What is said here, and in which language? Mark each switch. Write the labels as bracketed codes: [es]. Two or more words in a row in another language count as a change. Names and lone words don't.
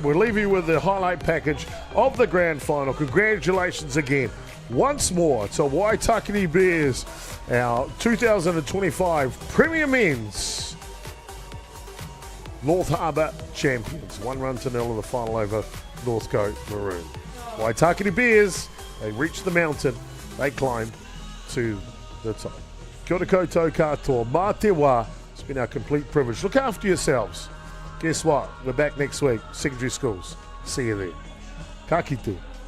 [en] We'll leave you with the highlight package of the grand final. Congratulations again, once more, to Waitākere Bears, our 2025 Premier Men's North Harbour champions. 1-0 in the final over Northcote Maroon. Waitākere Bears, they reached the mountain, they climbed to the top. [mi] Kia ora koutou katoa, mā te wā. [en] It's been our complete privilege. Look after yourselves. Guess what? We're back next week. Secondary schools. See you there. [mi] Ka kite.